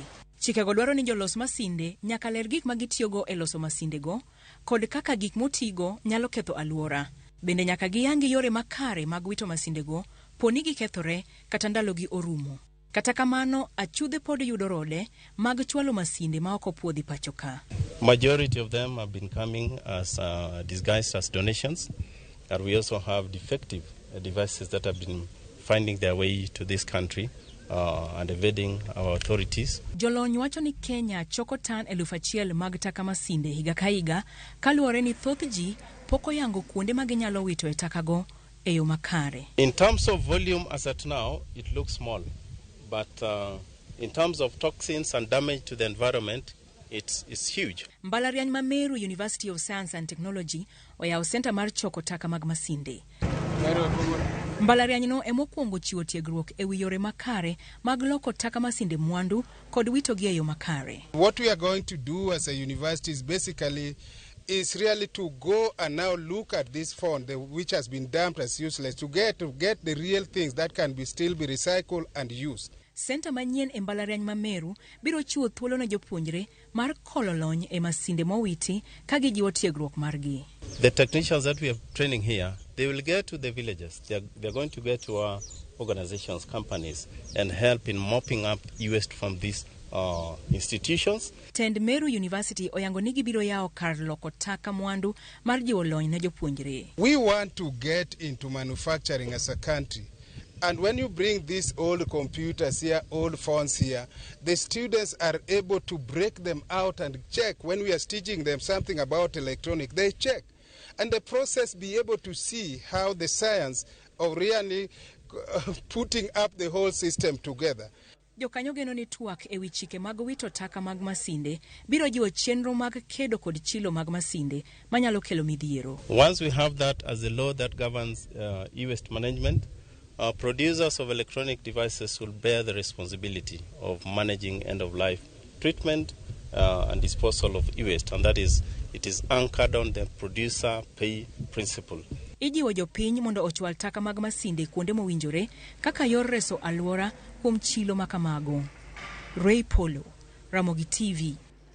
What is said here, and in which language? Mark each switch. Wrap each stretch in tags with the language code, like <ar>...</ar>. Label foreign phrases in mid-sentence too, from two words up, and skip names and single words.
<luo>Chikego dwaro ni jolos masinde nyaka ler gik magitiyogo e loso masindego kod kaka gik motigo nyalo ketho alwora. Bende nyaka giyangi yore makare mag wito masindego poni gikethore kata ndalogi orumo. Kata kamano, achudhe pod yudo rode mag chwalo masinde ma ok opuodhi pachoka.</luo> <en>Majority of them have been coming as disguised as donations, and we also have defective devices that have been finding their way to this country and evading our authorities.</en> <luo>Jolony wacho ni Kenya choko tan 1,000 mag taka masinde higa ka higa kaluwore ni thoth ji poko yango kuonde ma ginyalo wito e takago e yo makare.</luo> <en>In terms of volume as at now, it looks small, but in terms of toxins and damage to the environment, it's huge.</en> <luo>Mbalariany ma Meru University of Science and Technology oyawo senta mar choko taka mag masinde. Mbalariany no emokwongo chiwo tiegruok e wi yore makare mag loko taka masinde mwandu kod witogi e yo makare.</luo> <en>What we are going to do as a university is really to go and now look at this fund which has been dumped as useless to get the real things that can still be recycled and used.</en> <luo>Senta manyien e Mbalariany ma Meru biro chiwo thuolo ne jopuonjre mar kolo lony e masinde mowiti ka gijiwo tiegruok margi.</luo> <en>The technicians that we are training here, they will get to the villages. They're going to get to our organizations, companies, and help in mopping up waste from these institutions.</en> <luo>Tend Meru University oyango ni gibiro yawo kar loko taka mwandu mar jiwo lony ne jopuonjre.</luo> <en>We want to get into manufacturing as a country. And when you bring these old computers here, old phones here, the students are able to break them out and check. When we are teaching them something about electronic, they check. And the process be able to see how the science of really putting up the whole system together.</en> <luo>Jokanyo geno ni tuak e wi chike mag wito taka mag masinde biro jiwo chenro mag kedo kod chilo mag masinde manyalo kelo midhiero.</luo> <en>Once we have that as a law that governs e-waste management, producers of electronic devices will bear the responsibility of managing end-of-life treatment and disposal of e-waste, and that is, it is anchored on the producer pay principle.</en> <luo>Ijiwo jopiny mondo ochwal taka mag masinde kuonde mowinjore kaka yor reso alwora kuom chilo makamago. Ray Polo, Ramogi TV.</luo>